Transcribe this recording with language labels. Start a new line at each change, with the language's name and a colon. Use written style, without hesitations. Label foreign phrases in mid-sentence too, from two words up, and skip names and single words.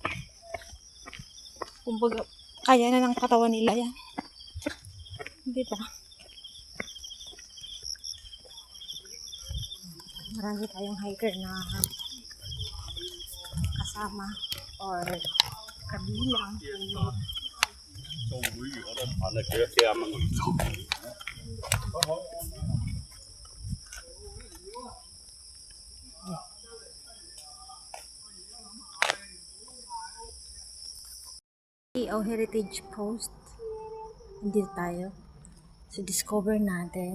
Filipino: Kumbaga, kaya na ng katawan nila yan. Diba? Marami tayong hiker na kasama or kabilang.
Cantonese: 做會員我都唔問你幾多40蚊個月租。
Filipino: O Heritage Post. Dito tayo. So, discover natin.